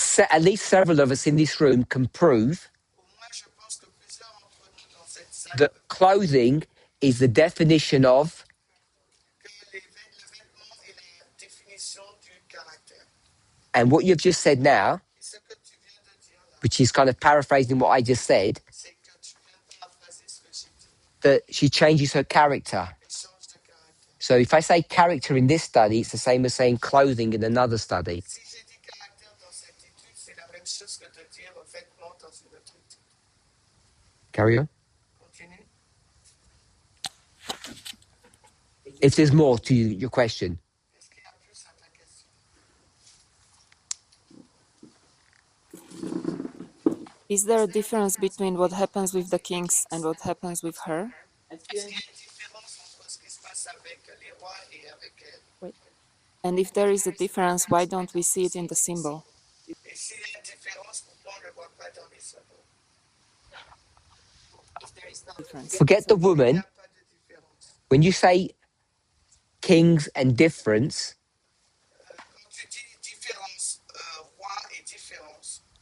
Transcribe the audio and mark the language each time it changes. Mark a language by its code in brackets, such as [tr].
[en] at least several of us in this room can prove [fr] au moins, je pense que plusieurs d'entre nous dans cette salle, [en] that clothing is the definition of [fr] que le vêtement est la définition du caractère. [en] and what you've just said now, [fr] Et ce que tu viens de dire là, [en] which is kind of paraphrasing what I just said, [fr] c'est que tu viens de paraphraser ce que j'ai dit. [en] that she changes her character. [fr] Elle change de caractère. [en] So if I say character in this study, it's the same as saying clothing in another study. [fr] Si j'ai dit caractère dans cette étude, c'est la même chose que de dire vêtement dans une autre étude. [en] Carry on. [fr] Continue. [en] If there's more to your question. [fr] Est-ce qu'il y a plus à ta question? [en] Is there a difference between what happens with the kings and what happens with her? [fr] Est-ce qu'il y Est-ce a qu'il y a une différence entre ce qui se passe avec les rois et avec elle? [en] Wait. And if there is a difference, why don't we see it in the symbol? [fr] Et s'il y a une différence, pourquoi on ne le voit pas dans les symboles? [en] Difference. Forget the [fr] Il n'y [en] woman. [fr] a pas de différence. [en] When you say kings and difference, [fr] Quand tu dis différence, roi et différence,